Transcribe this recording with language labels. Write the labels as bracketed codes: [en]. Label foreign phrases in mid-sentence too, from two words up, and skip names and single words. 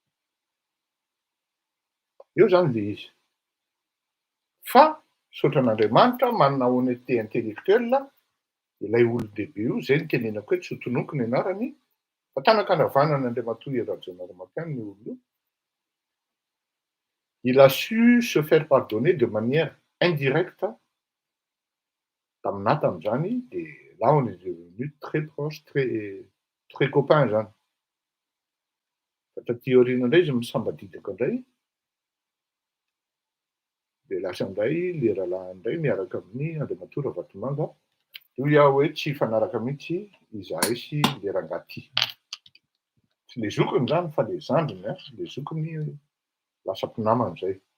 [mg] Eo zany le izy. Fa sotran'Andriamanitra manana [fr] honnêteté intellectuelle, [mg] ilay olon-dehibe io, zay ny tenenako hoe tsy ho tonoko ny anarany, fa tanakanavanan'Andriamatoa Rajaonarimampianina io olona io. [fr] Il a su se faire pardonner de manière indirecte [mg] tamin'ahy tamin'izany, dia [fr] là on est devenu très proche, très copain zany. [mg] Fa taty aoriana indray izy misambadidaka indray, dia lasa indray leralahy indray miaraka amin'ny Andriamatoa Ravalomanana. Io iaho hoe tsy hifanaraka mihitsy izahay sy le rangahy ty. Tsy le zokiny zany fa le zandriny a, le zokiny lasa mpinamana zay.